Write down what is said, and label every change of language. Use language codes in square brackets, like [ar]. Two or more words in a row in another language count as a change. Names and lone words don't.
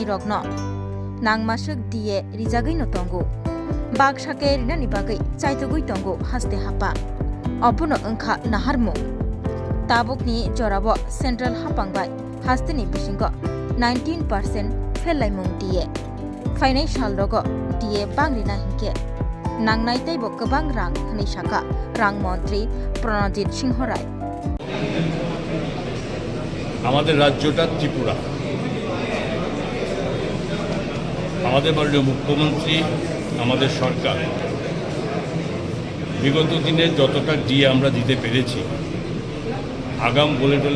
[trp] rokno nangmasuk DA rijagai no tongo bag shake rinani bagai chaitogui tongo haste hapa obono engkha naharmu tabukni jorabo Central hapang bai hasteni bisingo 19% fellai mung DA fainai salrogo DA bangrina hingke nangnai teibo gobang rang hini saka rang মন্ত্রী প্রণজিৎ সিংহ রায় [bn] আমাদের রাজ্যটা ত্রিপুরা আমাদের মাননীয় মুখ্যমন্ত্রী আমাদের সরকার বিগত দিনে যতটা ডিএ আমরা দিতে পেরেছি আগাম বলে টলে